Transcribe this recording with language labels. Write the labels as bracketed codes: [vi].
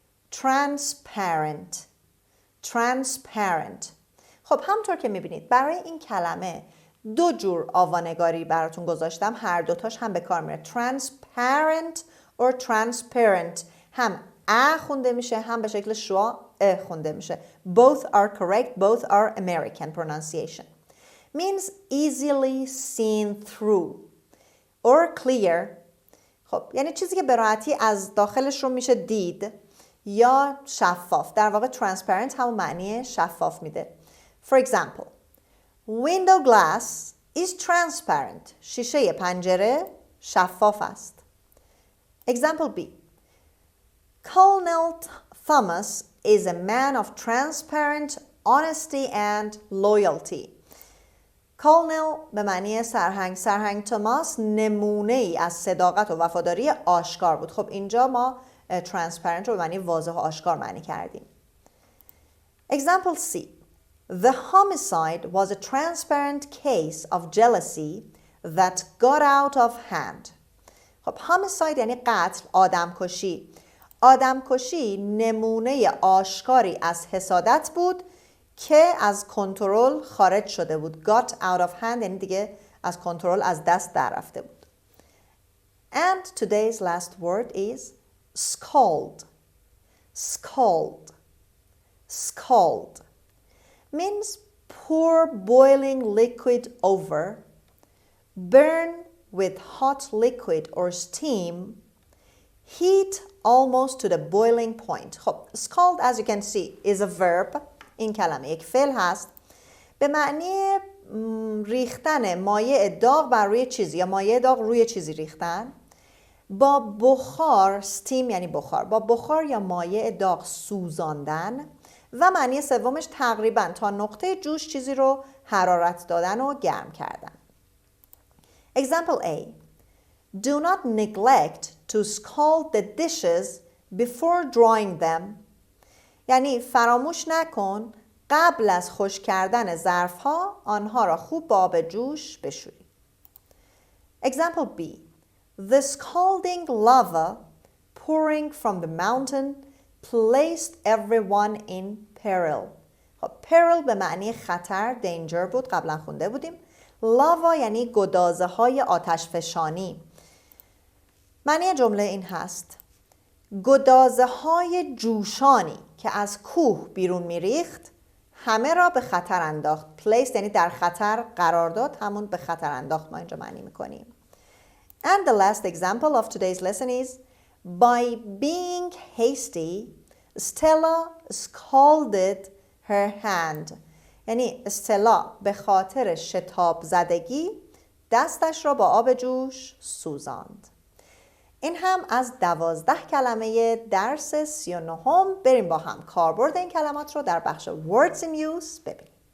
[en] Transparent. Transparent. [fa] خب همطور که میبینید برای این کلمه دو جور آوانگاری براتون گذاشتم، هر دوتاش هم به کار میره. Transparent or transparent هم ا خونده میشه هم به شکل شوا ا خونده میشه. [en] Both are correct, both are American pronunciation. Means easily seen through or clear. [fa] خب یعنی چیزی که به راحتی از داخلش رو میشه دید یا شفاف. در واقع transparent همون معنی شفاف میده. [en] For example, window glass is transparent. [fa] شیشه پنجره شفاف است. [en] Example B. Colonel Thomas is a man of transparent honesty and loyalty. [fa] Colonel به معنی سرهنگ. سرهنگ توماس نمونه ای از صداقت و وفاداری آشکار بود. خب اینجا ما transparent رو به معنی واضح و آشکار معنی کردیم. [en] Example C. The homicide was a transparent case of jealousy that got out of hand. [fa] خب homicide یعنی قتل، آدمکشی. آدمکشی نمونه آشکاری از حسادت بود که از کنترل خارج شده بود. Got out of hand یعنی دیگه از کنترل از دست در رفته بود. [en] And today's last word is scald. Scald. Scald means pour boiling liquid over, burn with hot liquid or steam, heat almost to the boiling point. خب scald as you can see is a verb. [fa] این کلمه یک فعل هست به معنی ریختن مایع داغ بر روی چیزی یا مایع داغ روی چیزی ریختن با بخار. steam یعنی بخار. با بخار یا مایع داغ سوزاندن و معنی سومش تقریبا تا نقطه جوش چیزی رو حرارت دادن و گرم کردن. [en] Example A. Do not neglect to scald the dishes before drying them. [fa] یعنی فراموش نکن قبل از خشک کردن ظرف‌ها آنها را خوب با آب جوش بشویی. [en] Example B. The scalding lava pouring from the mountain placed everyone in peril. [fa] خب peril به معنی خطر danger بود، قبلا خونده بودیم. lava یعنی گدازه های آتش فشانی. معنی جمله این هست گدازه های جوشانی که از کوه بیرون میریخت همه را به خطر انداخت. placed یعنی در خطر قرار داد، همون به خطر انداخت ما اینجا معنی میکنیم. [en] And the last example of today's lesson is by being hasty, Stella scalded her hand. [fa] یعنی استلا به خاطر شتاب زدگی دستش را با آب جوش سوزاند. این هم از 12 کلمه درس 39. بریم با هم کاربرد این کلمات رو در بخش words in use ببینیم.